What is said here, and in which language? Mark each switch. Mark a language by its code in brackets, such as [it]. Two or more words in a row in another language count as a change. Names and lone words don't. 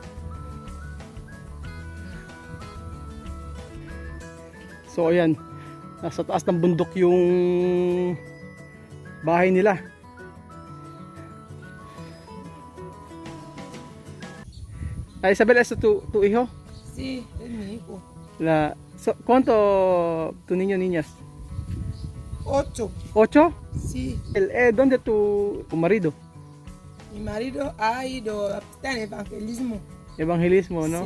[tl] So ayan, nasa taas ng bundok yung bahay nila. Ay, [es] Isabel, ¿es tu hijo? Sí, es mi hijo. ¿Cuánto tu niño niñas? 8. ¿8? Sí. ¿Dónde tu marido? Mi marido ha ido a en evangelismo. Evangelismo, ¿no?